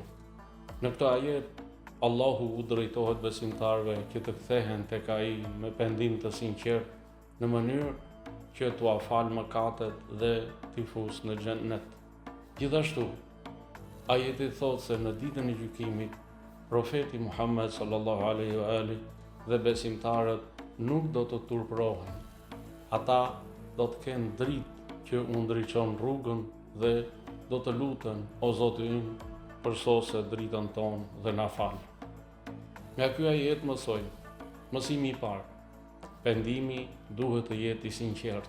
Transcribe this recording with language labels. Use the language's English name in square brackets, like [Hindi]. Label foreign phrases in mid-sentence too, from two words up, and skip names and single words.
[Albanian] Në këtë ajet, Allahu u drejtohet besimtarëve që të kthehen tek Ai me pendim të sinqert, në mënyrë që t'u falë mëkatet dhe t'i fusë në xhennet. Gjithashtu, ajeti thotë se në ditën e gjykimit, profeti Muhammed [Arabic] صلى الله عليه وآله [Albanian] dhe besimtarët nuk do të turprohen. Ata do të kenë dritë që u ndriçon rrugën dhe do të luten: O Zoti ynë, përsose dritën tonë dhe na fal. Nga ky ajet mësimi I parë: pendimi duhet të jetë I sinqert.